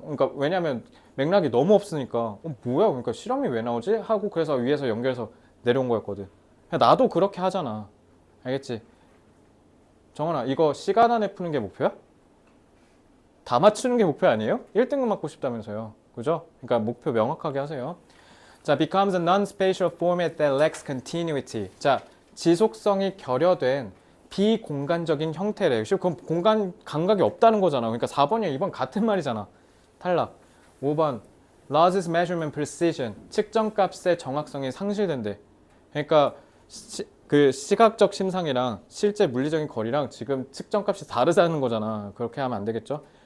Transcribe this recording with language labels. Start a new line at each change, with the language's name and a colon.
Korean: 그러니까 왜냐면 맥락이 너무 없으니까 뭐야? 그러니까 실험이 왜 나오지? 하고 그래서 위에서 연결해서 내려온 거였거든. 나도 그렇게 하잖아. 알겠지? 정원아, 이거 시간 안에 푸는 게 목표야? 다 맞추는 게 목표 아니에요? 1등급 맞고 싶다면서요. 그죠? 그러니까 목표 명확하게 하세요.
English: 자, becomes a non-spatial format that lacks continuity.
Korean: 자, 지속성이 결여된 비공간적인 형태래. 그럼 공간 감각이 없다는 거잖아. 그러니까 4번이랑 2번 같은 말이잖아.
English: 탈락. 5번 loses measurement precision.
Korean: 측정값의 정확성이 상실된대. 그러니까 그 시각적 심상이랑 실제 물리적인 거리랑 지금 측정값이 다르다는 거잖아. 그렇게 하면 안 되겠죠?